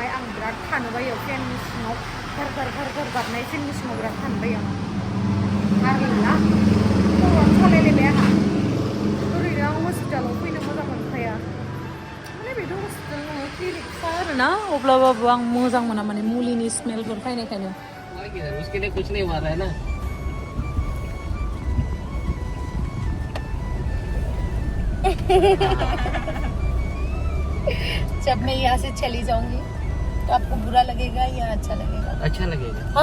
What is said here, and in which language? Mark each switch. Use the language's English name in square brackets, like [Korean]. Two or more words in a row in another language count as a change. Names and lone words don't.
[Bodo] आं बिराद थानो बायो फेननि सिङाव, भार गाबनाय फेननि सिङाव बिराद थानो बायो आं। आरोना खर'आनो सालायलायबाय आंहा। ओरैनो आं हस्पिटालाव फैनो मोजां मोनखाया, माने बेथ' हस्पिटाल नङा, क्लिनिकखा आरोना। अब्लाबो आं मोजां मोना, माने मुलिनि स्मेलफोर फैनायखायनो। [Hindi] उसके लिए कुछ नहीं हुआ है ना। जब मैं यहाँ से चली जाऊंगी तो आपको बुरा लगेगा या अच्छा लगेगा? अच्छा लगेगा।